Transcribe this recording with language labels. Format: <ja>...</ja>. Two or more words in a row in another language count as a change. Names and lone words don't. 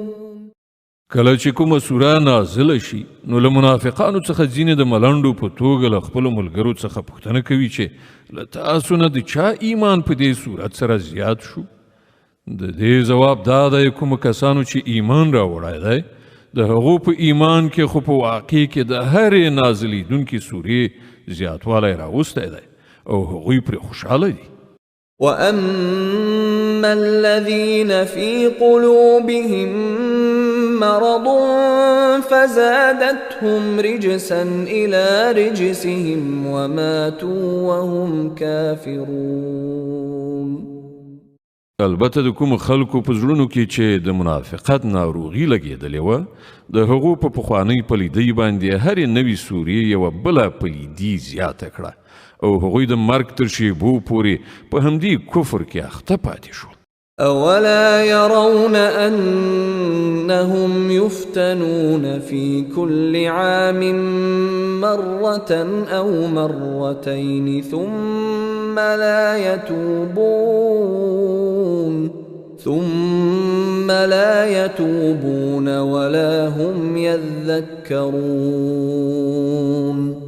<ps>کله چې کومه سوره نازله شي نو له منافقانو څخه ځینې د ملنډو په توګه له خپلو ملګرو څخه پوښتنه کوي چې له تاسو نه د چا ایمان په دې صورت سره زیات شو؟ د دې ځواب دا دی کومو کسانو چې ایمان راوړی دی د هغو په ایمان کې خو په واقع کې د هرې نازلیدونکې سورې زیاتوالی راوستی دی او هغوی پرې خوشحاله دي.</ps> <ar>وأما الذين في قلوبهم مرض فزادتهم رجسا إلى رجسهم وماتوا وهم كافرون.</ar> <ps>البته د کوم خلکو په زړونو کې چې د منافقت ناروغي لګېدلې وه د هغو په پخوانۍ پلیدۍ باندې هرې نوې سورې یوه بله پلیدي زیاته کړه او هغوی د مرګ تر شیبو پورې په همدې کفر کې اخته پاتې شول.</ps> <ar>أولا يرون أنهم يفتنون في كل عام مرة أو مرتين ثم لا يتوبون ولا هم يذكرون.</ar>